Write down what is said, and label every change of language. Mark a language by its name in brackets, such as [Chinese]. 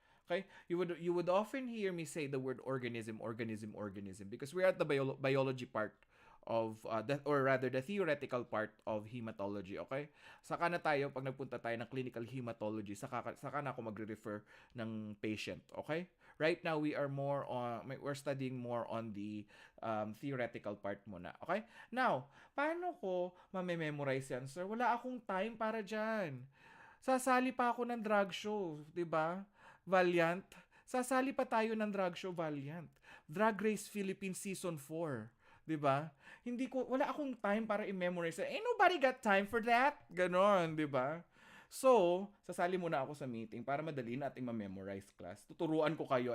[English] Okay, you would often hear me say the word organism because we're at the biology part of or rather the theoretical part of hematology. [Filipino] Okay, saka na tayo pag nagpunta tayo ng clinical hematology, saka na ako magre-refer ng patient. [English] Okay, right now we're studying more on the theoretical part muna. [Filipino] Okay, now paano ko mamememorize yan, sir? Wala akong time para dyan. Sasali pa ako ng drag show, 'di ba? Valiant. Sasali pa tayo ng drag show, Valiant. [English] Drag Race Philippines Season 4. [Filipino] 'Di ba? Wala akong time para i-memorize. [English] Ain't nobody got time for that. [Filipino] Ganon, 'di ba? So, sasali muna ako sa meeting para madali nating ma-memorize class. Tuturuan ko kayo.